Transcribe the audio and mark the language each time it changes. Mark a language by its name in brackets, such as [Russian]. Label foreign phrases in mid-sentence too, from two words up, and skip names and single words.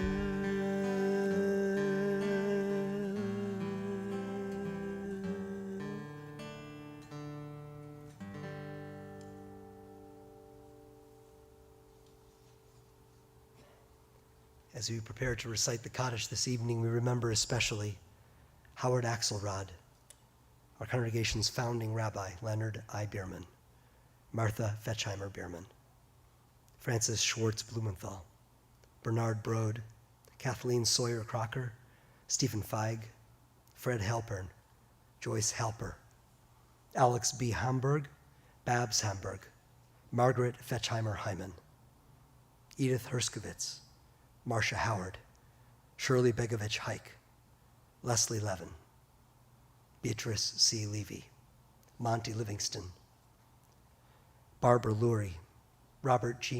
[English] As we prepare to recite the Kaddish this evening, we remember especially Howard Axelrod, our congregation's founding rabbi, Leonard I. Bierman, Martha Fetchheimer Bierman, Francis Schwartz Blumenthal, Bernard Brode, Kathleen Sawyer Crocker, Stephen Feig, Fred Halpern, Joyce Halper, Alex B. Hamburg, Babs Hamburg, Margaret Fetchheimer Hyman, Edith Herskovitz, Marcia Howard, Shirley Begovich Hike, Leslie Levin, Beatrice C. Levy, Monty Livingston, Barbara Lurie, Robert G.